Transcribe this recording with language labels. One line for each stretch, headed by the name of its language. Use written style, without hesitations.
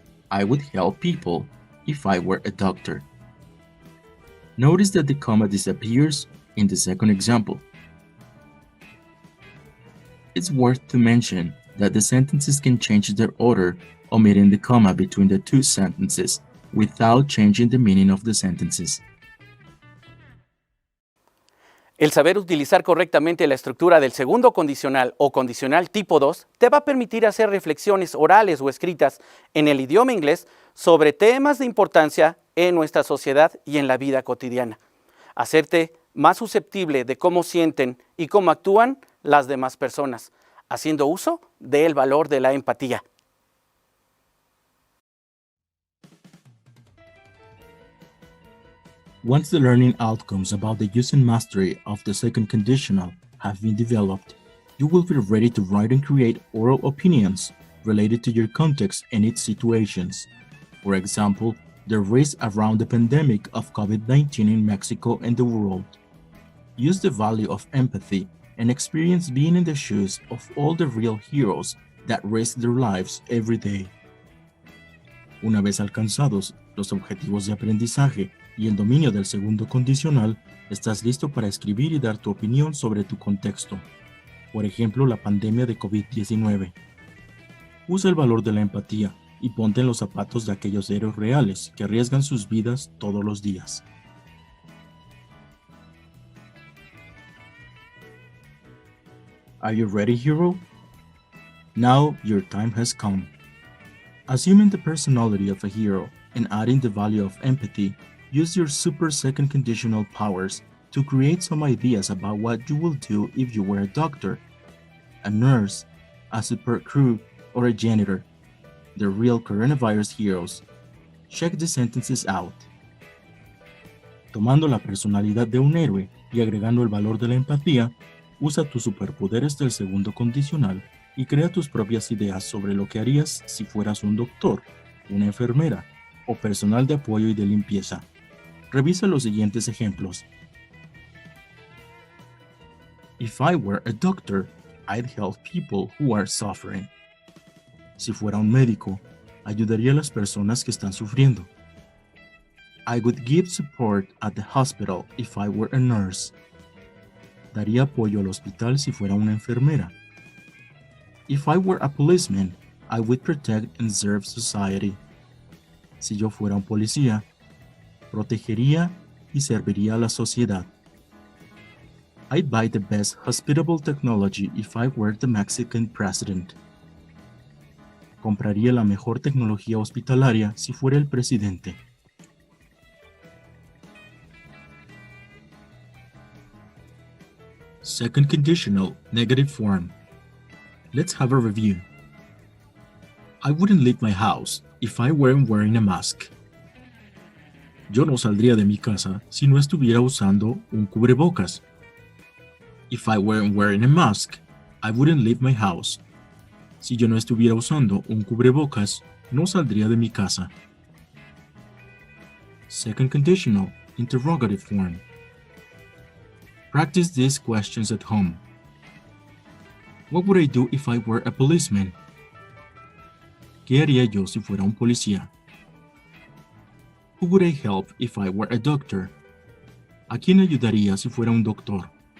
English: I would help people if I were a doctor. Notice that the comma disappears in the second example. It's worth to mention that the sentences can change their order, omitting the comma between the two sentences, without changing the meaning of the sentences.
Spanish: El saber utilizar correctamente la estructura del segundo condicional o condicional tipo 2 te va a permitir hacer reflexiones orales o escritas en el idioma inglés sobre temas de importancia en nuestra sociedad y en la vida cotidiana. Hacerte más susceptible de cómo sienten y cómo actúan las demás personas, haciendo uso del valor de la empatía.
English: Once the learning outcomes about the use and mastery of the second conditional have been developed, you will be ready to write and create oral opinions related to your context and its situations. For example, the risk around the pandemic of COVID-19 in Mexico and the world. Use the value of empathy and experience being in the shoes of all the real heroes that risk their lives every day.
Spanish: Una vez alcanzados los objetivos de aprendizaje y el dominio del segundo condicional, estás listo para escribir y dar tu opinión sobre tu contexto. Por ejemplo, la pandemia de COVID-19. Usa el valor de la empatía y ponte en los zapatos de aquellos héroes reales que arriesgan sus vidas todos los días.
English: Are you ready, hero? Now your time has come. Assuming the personality of a hero and adding the value of empathy, use your super second conditional powers to create some ideas about what you will do if you were a doctor, a nurse, a support crew, or a janitor. The real coronavirus heroes. Check the sentences out.
Spanish: Tomando la personalidad de un héroe y agregando el valor de la empatía, usa tus superpoderes del segundo condicional y crea tus propias ideas sobre lo que harías si fueras un doctor, una enfermera o personal de apoyo y de limpieza. Revisa los siguientes ejemplos.
English: If I were a doctor, I'd help people who are suffering.
Spanish: Si fuera un médico, ayudaría a las personas que están sufriendo.
English: I would give support at the hospital if I were a nurse.
Spanish: Daría apoyo al hospital si fuera una enfermera.
English: If I were a policeman, I would protect and serve society.
Spanish: Si yo fuera un policía, protegería y serviría a la sociedad.
English: I'd buy the best hospitable technology if I were the Mexican president.
Spanish: Compraría la mejor tecnología hospitalaria si fuera el presidente.
English: Second conditional, negative form. Let's have a review. I wouldn't leave my house if I weren't wearing a mask.
Spanish: Yo no saldría de mi casa si no estuviera usando un cubrebocas.
English: If I weren't wearing a mask, I wouldn't leave my house.
Spanish: Si yo no estuviera usando un cubrebocas, no saldría de mi casa.
English: Second conditional, interrogative form. Practice these questions at home. What would I do if I were a policeman?
Spanish: ¿Qué haría yo si fuera un policía?
English: Who would I help if I were a doctor?
Spanish: ¿A quién ayudaría si fuera un doctor?